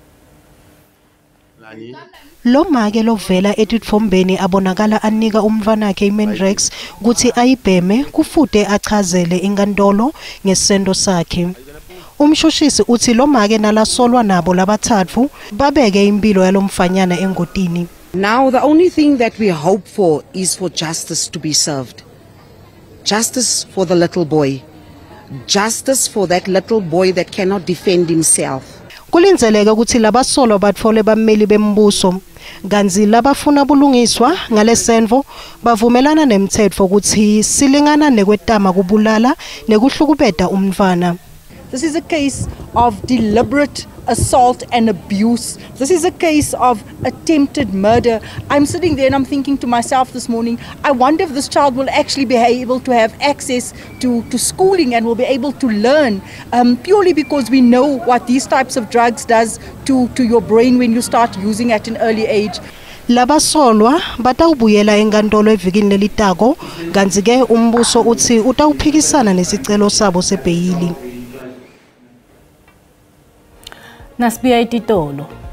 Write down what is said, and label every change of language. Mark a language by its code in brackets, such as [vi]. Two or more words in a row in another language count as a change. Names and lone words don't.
[ss] Lo make lovela etitfombeni abonakala anika umntwana wakhe iMendrix ukuthi ayibheme kufude achazele inkantolo ngesendo sakhe. Umshushisi uthi lo make nalasolwa nabo labathathu babeke impilo yalomfanyana engotini. [en] Now the only thing that we hope for is for justice to be served. Justice for the little boy. Justice for that little boy that cannot defend himself. [ss] Kulinzeleke ukuthi labasolwa batfole bameli bembuso kanzi labafuna bulungiswa ngalesenvo bavumelana nemthetho ukuthi silingana nekwetama kubulala nekuhlukubeta umntwana. [en] This is a case of deliberate assault and abuse. This is a case of attempted murder. I'm sitting there and I'm thinking to myself this morning, I wonder if this child will actually be able to have access to schooling and will be able to learn, purely because we know what these types of drugs does to your brain when you start using at an early age. [ss] Labasolwa batawubuyela enkantolo evikini lelitako kanti ke umbuso uthi utawuphikisana nesicelo sabo sebheyili. Nasibiya ititolo.